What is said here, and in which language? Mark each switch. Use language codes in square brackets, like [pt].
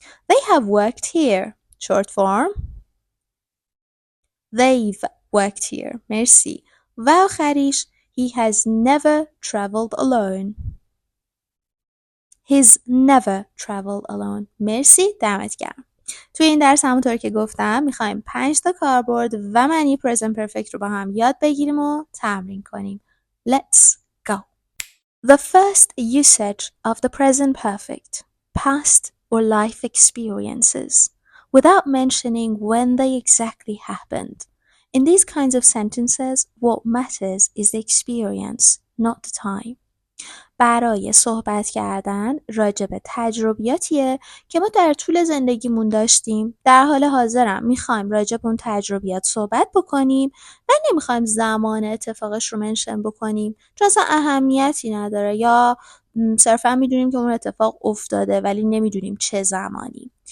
[en] They have worked here. Short form. They've worked here. [fa] مرسی. و آخریش [en] he has never traveled alone. He's never traveled alone. [fa] مرسی. دمت گرم. توی این درس همونطور که گفتم میخوایم 5 تا کاربرد و معنی present perfect رو با هم یاد بگیریم و تمرین کنیم. [en] Let's go. The first usage of the present perfect, past or life experiences, without mentioning when they exactly happened. In these kinds of sentences, what matters is the experience, not the time. [fa] برای صحبت کردن راجع به تجربیاتیه که ما در طول زندگیمون داشتیم. در حال حاضرم میخوایم راجع به اون تجربیات صحبت بکنیم و نمیخوایم زمان اتفاقش رو منشن بکنیم چون اصلا اهمیتی نداره یا صرفا میدونیم که اون اتفاق افتاده ولی نمیدونیم چه زمانی.